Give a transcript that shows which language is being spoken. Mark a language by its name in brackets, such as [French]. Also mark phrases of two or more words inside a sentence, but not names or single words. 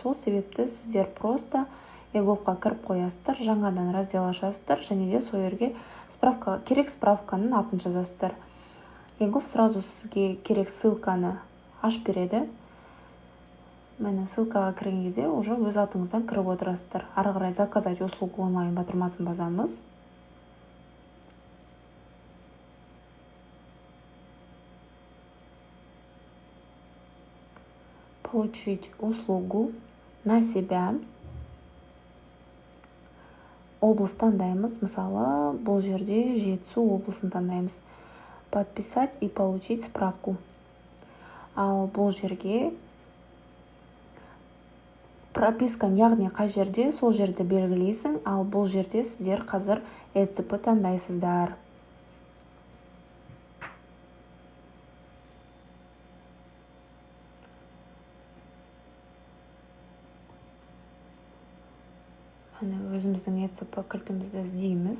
[Kazakh] Сол себепті сіздер просто еговқа кіріп қоясыздар, жаңадан раздел ашасыздар, және де сол жерге керек справканың атын жазасыздар. Егов сразу сізге керек ссылканы ашып береді. Мәне ссылкаға кірген кезде уже өз атыңыздан кіріп отырасыздар. Ары қарай [Russian] заказать услугу онлайн [Kazakh] батырмасын басамыз. [Russian] Получить услугу на себя. [Kazakh] Облыс таңдаймыз. Мысалы, бұл жерде Жетісу облысын таңдаймыз. [Russian] Подписать и получить справку. [Kazakh] Ал бұл жерге пропискан, яғни қай жерде, сол жерді белгілейсің. Ал бұл жерде сіздер қазір ECP таңдайсыздар. Өзіміздің ECP кілтімізді іздейміз.